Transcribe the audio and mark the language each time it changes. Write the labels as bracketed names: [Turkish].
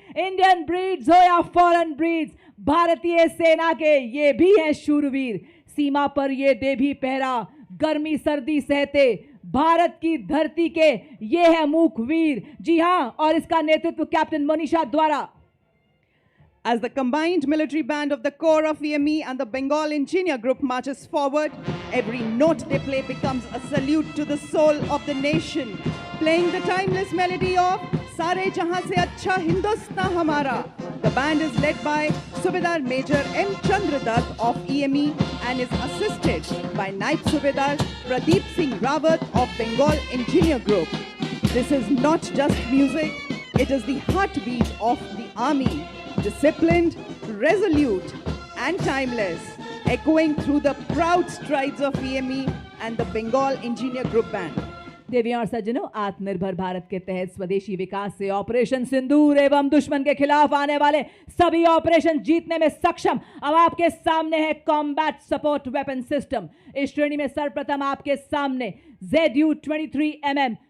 [Hindi] Indian breeds हो या foreign breeds, भारतीय सेना के ये भी हैं शूरवीर। सीमा पर ये दे भी पहरा, गर्मी सर्दी सहते, भारत की धरती के ये है मूक वीर। जी हां, और इसका नेतृत्व कैप्टन मनीषा द्वारा। [English] As the combined military band of the Corps of EME and the Bengal Engineer Group marches forward, every note they play becomes a salute to the soul of the nation, playing the timeless melody of Sare Jahan Se Achha Hindustan Hamara. The band is led by Subedar Major M. Chandradat of EME and is assisted by Naib Subedar Pradeep Singh Rawat of Bengal Engineer Group. This is not just music, it is the heartbeat of the army. Disciplined, resolute and timeless, echoing through the proud strides of EME and the Bengal Engineer Group Band. [Hindi] देवियों और सज्जनों, आत्मनिर्भर भारत के तहत स्वदेशी विकास से operation सिंदूर एवं दुश्मन के खिलाफ आने वाले सभी ऑपरेशन जीतने में सक्षम अब आपके सामने है कॉम्बैट सपोर्ट वेपन सिस्टम। इस श्रेणी में सर्वप्रथम आपके सामने ZU-23mm